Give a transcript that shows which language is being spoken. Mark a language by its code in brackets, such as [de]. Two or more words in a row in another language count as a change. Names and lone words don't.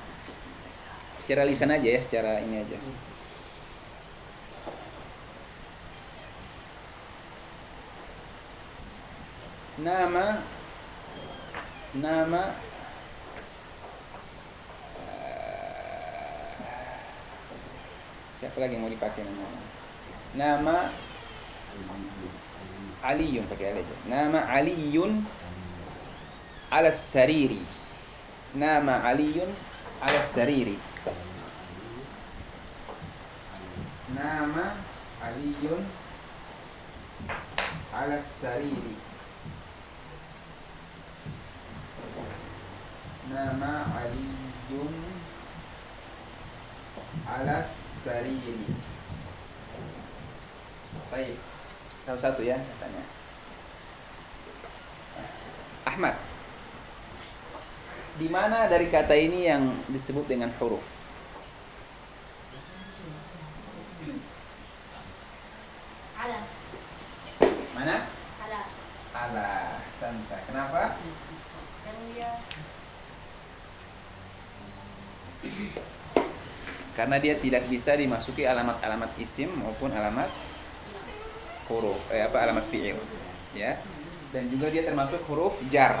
[id] Secara lisan aja ya, secara ini aja. Nama siapa lagi yang mau dipakai namanya? [ar] نام علي, [id] pakai Ali aja. [ar] نام علي على السرير. نام علي على السرير. نام علي على السرير. نام علي على السرير. [id] Baik. Satu-satu ya katanya. Ahmad. Di mana dari kata ini yang disebut dengan huruf? Ala. Mana? Ala. Ala. Santa. Kenapa? Dan dia Karena dia tidak bisa dimasuki alamat-alamat isim maupun alamat huruf, alamat fi'il, ya. Dan juga dia termasuk huruf jar.